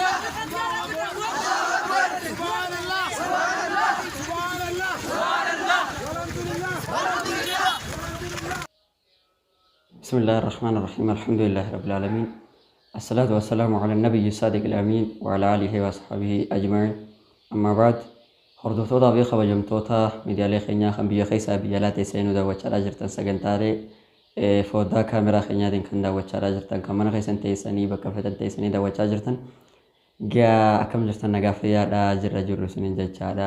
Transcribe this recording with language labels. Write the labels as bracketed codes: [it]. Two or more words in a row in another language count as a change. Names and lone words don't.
[ar] بسم الله الرحمن الرحيم الحمد لله رب العالمين الصلاة والسلام على النبي الصادق الأمين وعلى آله وصحبه أجمعين أما بعد [om] hordoftoota fi kabajamtoota miidiyaalee keenyaa kan biyya keessaa biyya alaatti seenuu daawwachaa jirtan sagantaalee foddaa kaameraa keenyaatiin kan daawwachaa jirtan kan mana keessan teessanii bakka fedhan teessanii daawwachaa jirtan gaa akkam jirtan nagaa fayyaadhaa jirra jirru isiniin jechaadha